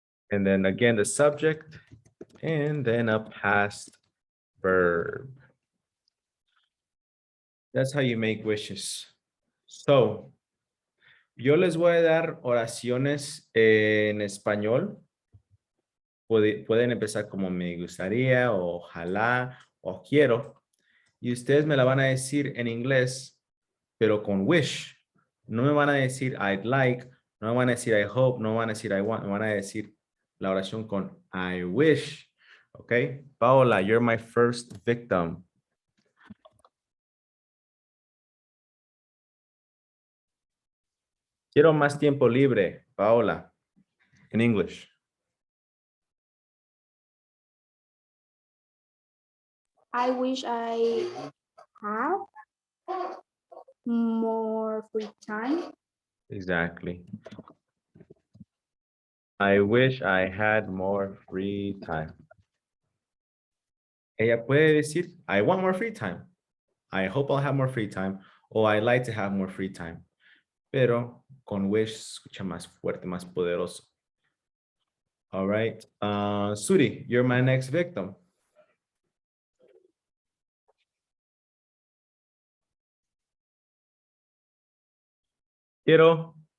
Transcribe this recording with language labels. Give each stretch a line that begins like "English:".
English: And then again, the subject, and then a past verb. That's how you make wishes.
Spanish: So, yo les voy a dar oraciones en español. Pueden empezar como me gustaría, o ojalá, o quiero. Y ustedes me la van a decir en inglés, pero con wish. No me van a decir I'd like, no me van a decir I hope, no me van a decir I want, me van a decir la oración con I wish.
English: Okay, Paola, you're my first victim.
Spanish: Quiero más tiempo libre, Paola,
English: in English. I wish I have more free time. Exactly. I wish I had more free time.
Spanish: Ella puede decir,
English: I want more free time. I hope I'll have more free time. O I like to have more free time.
Spanish: Pero con wish escucha más fuerte, más poderoso.
English: All right. Suri, you're my next victim.
Spanish: Quiero.